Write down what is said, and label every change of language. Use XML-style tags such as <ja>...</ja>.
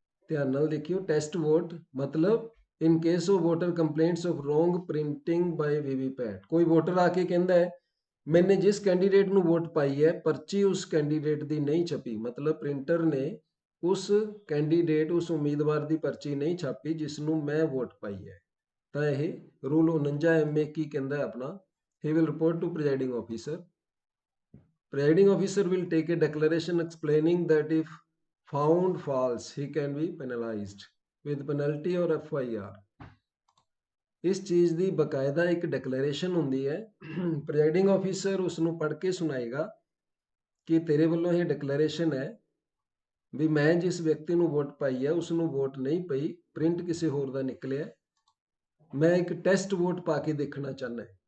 <pa>ਧਿਆਨ ਨਾਲ ਦੇਖਿਓ, ਟੈਸਟ ਵੋਟ ਮਤਲਬ</pa> <en>in case of voter complaints of wrong printing by VVPAT,</en> <pa>ਕੋਈ ਵੋਟਰ ਆ ਕੇ ਕਹਿੰਦਾ ਹੈ ਮੈਨੇ ਜਿਸ ਕੈਂਡੀਡੇਟ ਨੂੰ ਵੋਟ ਪਾਈ ਹੈ ਪਰਚੀ ਉਸ ਕੈਂਡੀਡੇਟ ਦੀ ਨਹੀਂ ਛਪੀ, ਮਤਲਬ ਪ੍ਰਿੰਟਰ ਨੇ ਉਸ ਕੈਂਡੀਡੇਟ, ਉਸ ਉਮੀਦਵਾਰ ਦੀ ਪਰਚੀ ਨਹੀਂ ਛਾਪੀ ਜਿਸ ਨੂੰ ਮੈਂ ਵੋਟ ਪਾਈ ਹੈ, ਤਾਂ ਇਹ ਰੂਲ 49MA ਕੀ ਕਹਿੰਦਾ ਆਪਣਾ,</pa> <en>he will report to presiding officer. Presiding officer will take a declaration explaining that if found false he can be penalized with penalty or FIR.</en> <pa>ਇਸ ਚੀਜ਼ ਦੀ ਬਕਾਇਦਾ ਇੱਕ ਡਿਕਲੇਰੇਸ਼ਨ ਹੁੰਦੀ ਹੈ, ਪ੍ਰੈਜ਼ਾਈਡਿੰਗ ਆਫੀਸਰ ਉਸ ਨੂੰ ਪੜ੍ਹ ਕੇ ਸੁਣਾਏਗਾ ਕਿ ਤੇਰੇ ਵੱਲੋਂ ਇਹ ਡਿਕਲੇਰੇਸ਼ਨ ਹੈ ਵੀ ਮੈਂ ਜਿਸ ਵਿਅਕਤੀ ਨੂੰ ਵੋਟ ਪਾਈ ਹੈ ਉਸ ਨੂੰ ਵੋਟ ਨਹੀਂ ਪਈ, ਪ੍ਰਿੰਟ ਕਿਸੇ ਹੋਰ ਦਾ ਨਿਕਲਿਆ, ਮੈਂ ਇੱਕ ਟੈਸਟ ਵੋਟ ਪਾ ਕੇ ਦੇਖਣਾ ਚਾਹੁੰਦਾ।</pa>